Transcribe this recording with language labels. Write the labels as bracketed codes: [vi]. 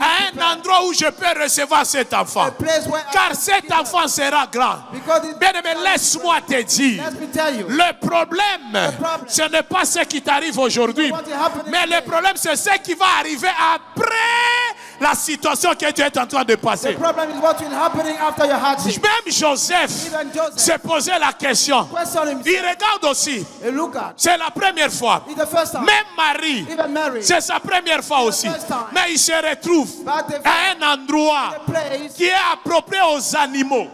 [fr] à un endroit où je peux recevoir cet enfant? [en] a place where [fr] Car cet enfant sera grand. Bien aimé, laisse-moi te dire, [en] Let me tell you. [fr] le problème, ce n'est pas ce qui t'arrive aujourd'hui, mais le problème, c'est ce qui va arriver après la situation que tu es en train de passer. [en] The problem is what will happening after your hardship. [fr] Même Joseph s'est posé la question. [en] Question himself. [fr] Il regarde aussi. [en] And look at. [fr] C'est la première fois. [en] It's the first time. [fr] Même Marie, [en] Even Mary. [fr] c'est sa première fois aussi. Mais il se retrouve à un endroit [en] Place [fr] qui est approprié aux animaux.